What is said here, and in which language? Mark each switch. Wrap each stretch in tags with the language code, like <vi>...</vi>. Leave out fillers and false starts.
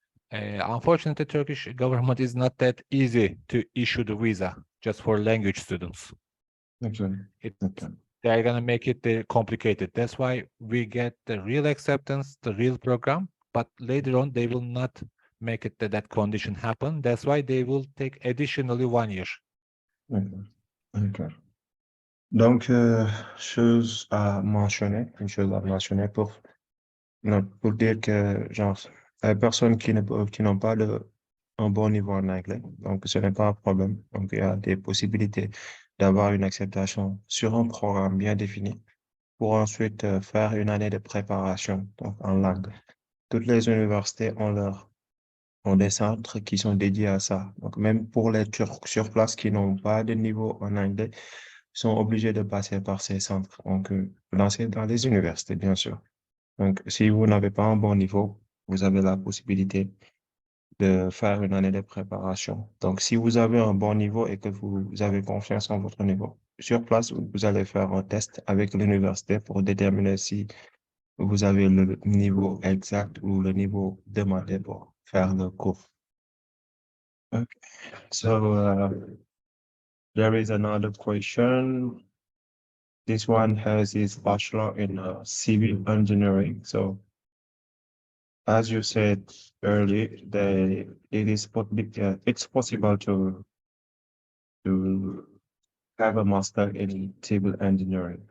<en>Unfortunately, Turkish government is not that easy to issue the visa just for language students. Okay. They're gonna make it complicated. That's why we get the real acceptance, the real program, but later on they will not make it that condition happen. That's why they will take additionally 1 year. Ok.</en> <fr>Donc, chose à mentionner, une chose à mentionner pour dire que, genre, les personnes qui n'ont pas un bon niveau en anglais, donc ce n'est pas un problème. Donc, il y a des possibilités d'avoir une acceptation sur un programme bien défini pour ensuite faire une année de préparation, donc en langue. Toutes les universités ont des centres qui sont dédiés à ça. Donc, même pour les Turcs sur place qui n'ont pas de niveau en anglais, sont obligés de passer par ces centres. Donc, dans les universités, bien sûr. Donc, si vous n'avez pas un bon niveau, vous avez la possibilité de faire une année de préparation. Donc, si vous avez un bon niveau et que vous avez confiance en votre niveau, sur place, vous allez faire un test avec l'université pour déterminer si vous avez le niveau exact ou le niveau demandé pour faire le cours.</fr> <en>Okay. So, there is another question. This one has his bachelor in civil engineering. So, as you said earlier, it's possible to have a master in civil engineering.</en>